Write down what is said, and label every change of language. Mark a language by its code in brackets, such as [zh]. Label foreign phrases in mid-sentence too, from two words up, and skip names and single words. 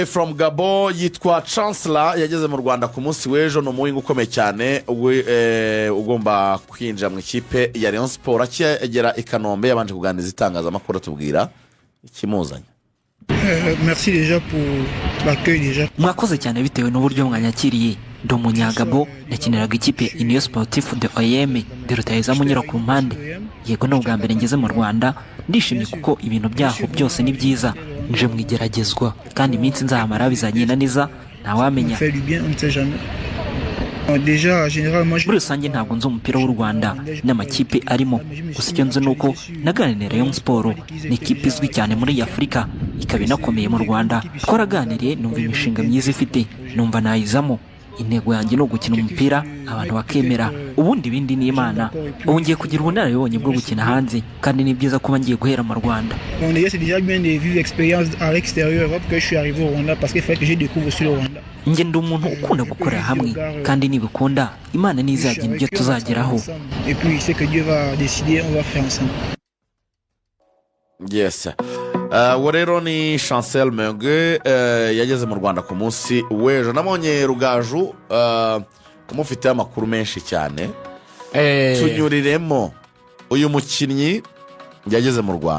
[rw] From Gabo yitwa Chancellor yageze mu Rwanda ku munsi w'ejo no muwinga ukomeye cyane ugomba kwinjira mu ikipe ya Rayon Sport akigera i Kanombe yabanje kuganiriza itangazamakuru tubwira ikimuzanye. [fr] Merci déjà pour l'accueil déjà. [rw] Mwakoze cyane bitewe n'uburyo mwanyakiriye. Ndo munyagabo nakiniraga ikipe Unyura Sportif de OM de Rutayeza Unyura Kuruhande. Yego no bwa mbere ngeze mu Rwanda ndishimye kuko ibintu byaho byose ni byiza. Nje mwigeragezwa kandi iminsi nzamara bizagenda neza ntawamenya. [fr] Déjà généralement [rw] muri rusange ntabwo nzi umupira w'u Rwanda n'amakipe arimo gusa icyo nzi nuko naganiriye na Rayon Sport ni ikipe izwi cyane muri Afurika ikaba inakomeye mu Rwanda. Twaraganiriye numva imishinga myiza ifite numva nayizamo. Intego yanjye no gukina umupira abantu bakemera ubundi bindi ni Imana. Ubu ngiye kugira ubunararibonye bwo gukina hanze kandi ni byiza kuba ngiye guhera mu Rwanda. [fr] C'est déjà bien de vivre l'expérience à l'extérieur que je suis arrivé au Rwanda parce qu'il faut que je découvre aussi le Rwanda. [rw] Nge ndi umuntu ukunda gukorera hamwe kandi nibikunda Imana nizagira ibyo tuzageraho. [fr] Et puis c'est que Dieu va décider, on va faire ensemble. [rw] Yes. Rero ni Chancel Menge yageze mu Rwanda ku munsi w'ejo nabonye Rugaju kumufite amakuru menshi cyane. Tunyuriremo uyu mukinnyi yageze mu Rwanda.